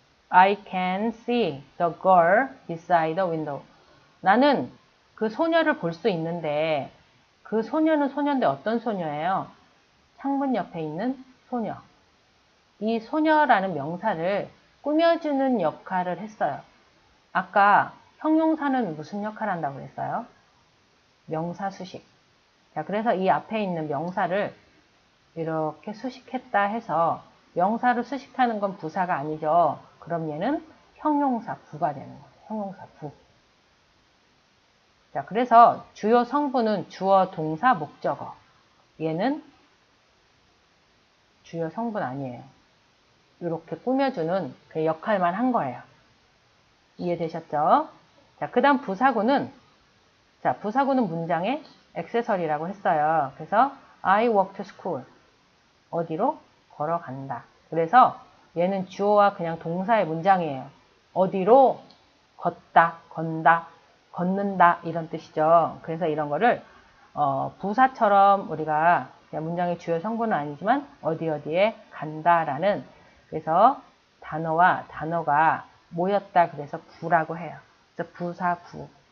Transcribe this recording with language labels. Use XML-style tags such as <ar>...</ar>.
<en>I can see the girl beside the window.</en> <ko>나는 그 소녀를 볼 수 있는데 그 소녀는 소녀인데 어떤 소녀예요? 창문 옆에 있는 소녀. 이 소녀라는 명사를 꾸며주는 역할을 했어요. 아까 형용사는 무슨 역할 한다고 그랬어요? 명사 수식. 자, 그래서 이 앞에 있는 명사를 이렇게 수식했다 해서 명사를 수식하는 건 부사가 아니죠. 그럼 얘는 형용사 부가 되는 거예요. 형용사 부. 자, 그래서 주요 성분은 주어, 동사, 목적어. 얘는 주요 성분 아니에요. 이렇게 꾸며주는 그 역할만 한 거예요. 이해되셨죠? 자, 그 다음 부사구는, 자, 부사구는 문장의 액세서리라고 했어요. 그래서</ko> <en>I walk to school.</en> <ko>어디로? 걸어간다. 그래서 얘는 주어와 그냥 동사의 문장이에요. 어디로? 걷다, 건다, 걷는다 이런 뜻이죠. 그래서 이런 거를 부사처럼 우리가 그냥 문장의 주요 성분은 아니지만 어디에 간다라는, 그래서 단어와 단어가 모였다 그래서 구라고 해요. 그래서 부사구.</ko>